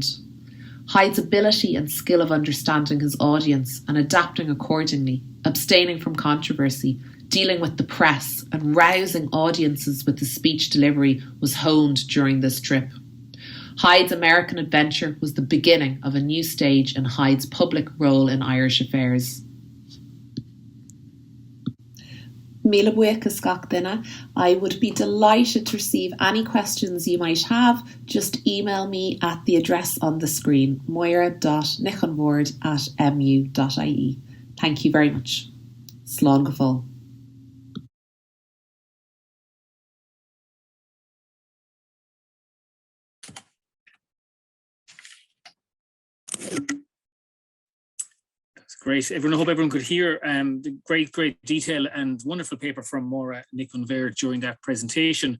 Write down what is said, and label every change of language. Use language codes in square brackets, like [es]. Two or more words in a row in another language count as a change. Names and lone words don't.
[en] Hyde's ability and skill of understanding his audience and adapting accordingly, abstaining from controversy, dealing with the press and rousing audiences with his speech delivery was honed during this trip. Hyde's American adventure was the beginning of a new stage in Hyde's public role in Irish affairs. [ga] Míle buíochas gach duine. [en] I would be delighted to receive any questions you might have. Just email me at the address on the screen, máire.niconvord@mu.ie. Thank you very much. [ga] Slán go fóill. [en] Great. I hope everyone could hear the great detail and wonderful paper from Máire and Bhaird during that presentation.